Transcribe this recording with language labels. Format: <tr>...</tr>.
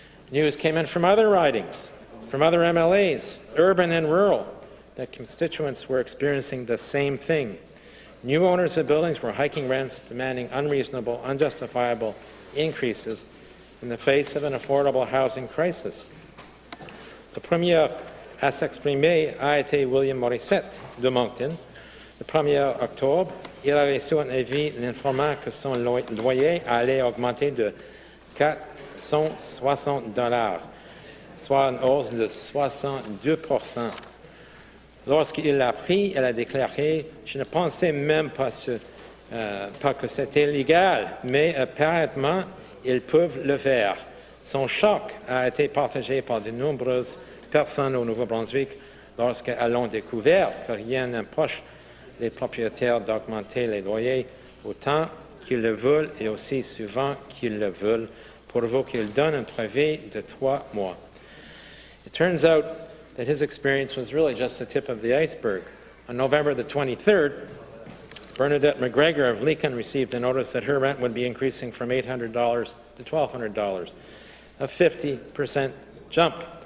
<en>News came in from other ridings, from other MLAs, urban and rural, that constituents were experiencing the same thing. New owners of buildings were hiking rents, demanding unreasonable, unjustifiable increases in the face of an affordable housing crisis.</en> <fr>Le premier à s'exprimer a été William Morissette de Moncton. Le 1er octobre, il a reçu un avis l'informant que son loyer allait augmenter de 460 $, soit une hausse de 62%. Lorsqu'il l'a appris, elle a déclaré « Je ne pensais même pas que c'était légal, mais apparemment, ils peuvent le faire ». Son choc a été partagé par de nombreuses personnes au Nouveau-Brunswick lorsqu'elles ont découvert que rien n'empêche les propriétaires d'augmenter les loyers autant qu'ils le veulent et aussi souvent qu'ils le veulent, pourvu qu'ils donnent un préavis de 3 mois.</fr> <en>It turns out that his experience was really just the tip of the iceberg. On November the 23rd, Bernadette McGregor of Leakin received a notice that her rent would be increasing from $800 to $1,200, a 50% jump.</en>